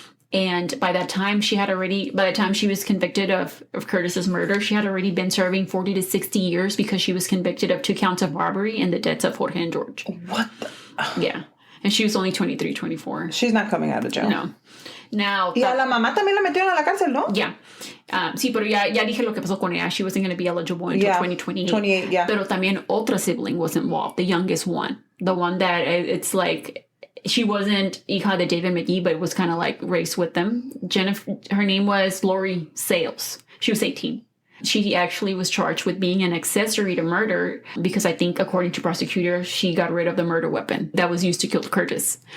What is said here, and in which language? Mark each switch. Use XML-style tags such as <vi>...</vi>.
<en>And by that time, she was convicted of Curtis's murder, she had already been serving 40 to 60 years because she was convicted of 2 counts of robbery and the deaths of Jorge and George. What the? Yeah. And she was only 23, 24. She's not coming out of jail. No. Now...</en> <es>Y a la mamá también la metieron a la cárcel, ¿no?</es> <en>Yeah.</en> <es>Sí, pero ya dije lo que pasó con ella.</es> <en>She wasn't going to be eligible until 2028. 28, yeah.</en> <es>Pero también otra</es> <en>sibling was involved, the youngest one. The one that it's like... She wasn't</en> <es>hija de</es> <en>David McGee, but it was kind of like raised with them. Her name was Lori Sales. She was 18. She actually was charged with being an accessory to murder because I think, according to prosecutors, she got rid of the murder weapon that was used to kill Curtis.</en>